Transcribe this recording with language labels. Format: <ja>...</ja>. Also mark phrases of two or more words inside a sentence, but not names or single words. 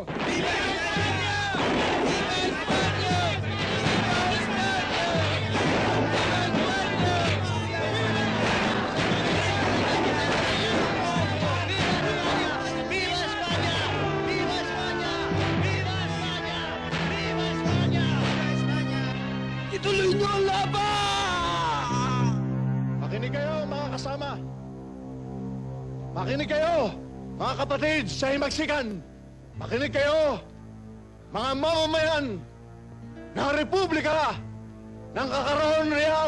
<es>¡Viva España! ¡Viva España! ¡Viva España! ¡Viva España! ¡Viva España! ¡Viva España!</es> <tl>Ituloy niyo ang laban! Makinig kayo, mga kasama. Makinig kayo, mga kapatid sa Himagsikan. Makinig kayo, mga mamamayan ng Republika ng Kakaroon Real.</tl>